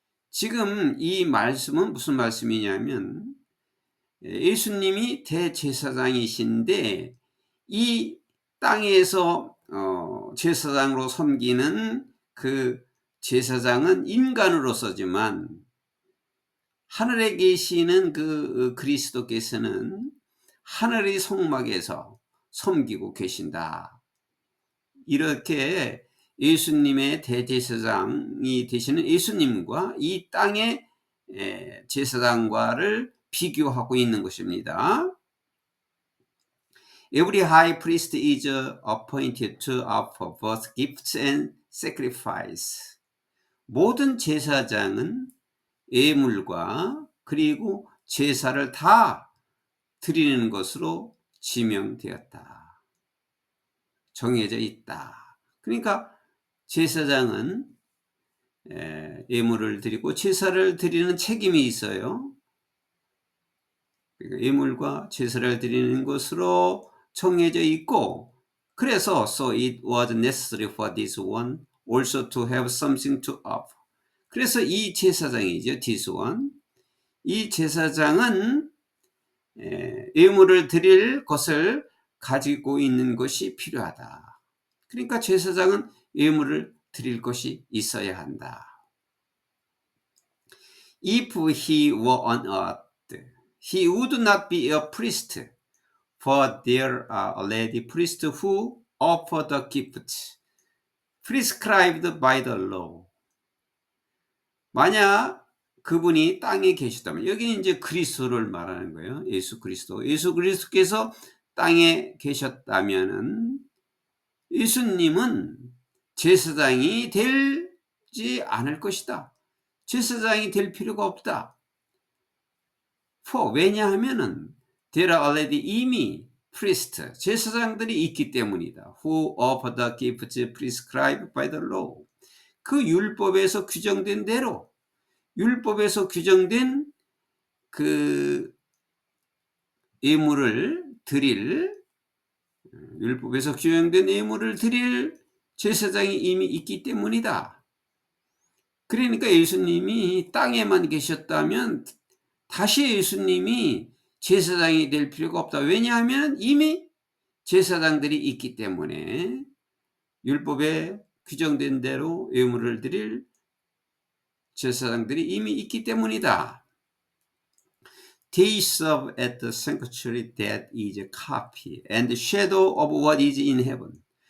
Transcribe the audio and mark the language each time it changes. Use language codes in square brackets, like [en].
[ko] 지금 이 말씀은 무슨 말씀이냐면, 예수님이 대제사장이신데 이 땅에서 제사장으로 섬기는 그 제사장은 인간으로서지만, 하늘에 계시는 그 그리스도께서는 하늘의 성막에서 섬기고 계신다. 이렇게 예수님의 대제사장이 되시는 예수님과 이 땅의 제사장과를 비교하고 있는 것입니다. [en] Every high priest is appointed to offer both gifts and sacrifice. [ko] 모든 제사장은 예물과 그리고 제사를 다 드리는 것으로 지명되었다. 정해져 있다. 그러니까 제사장은 예물을 드리고 제사를 드리는 책임이 있어요. 예물과 제사를 드리는 것으로 정해져 있고, 그래서 [en] so it was necessary for this one also to have something to offer. [ko] 그래서 이 제사장이죠, [en] this one. [ko] 이 제사장은 예물을 드릴 것을 가지고 있는 것이 필요하다. 그러니까 제사장은 예물을 드릴 것이 있어야 한다. [en] If he were on earth, he would not be a priest, for there are already priests who offer the gifts prescribed by the law. [ko] 만약 그분이 땅에 계시다면, 여기는 이제 그리스도를 말하는 거예요. 예수 그리스도께서 땅에 계셨다면은 예수님은 제사장이 되지 않을 것이다. 제사장이 될 필요가 없다. 왜냐하면은 [en] there are already [ko] 이미 priest, 제사장들이 있기 때문이다. [en] Who offer the gifts prescribed by the law. [ko] 그 율법에서 규정된 대로, 율법에서 규정된 그 예물을 드릴, 율법에서 규정된 예물을 드릴 제사장이 이미 있기 때문이다. 그러니까 예수님이 땅에만 계셨다면 다시 예수님이 제사장이 될 필요가 없다. 왜냐하면 이미 제사장들이 있기 때문에, 율법에 규정된 대로 예물을 드릴 제사장들이 이미 있기 때문이다. [en] They serve at the sanctuary that is a copy and the shadow of what is in heaven.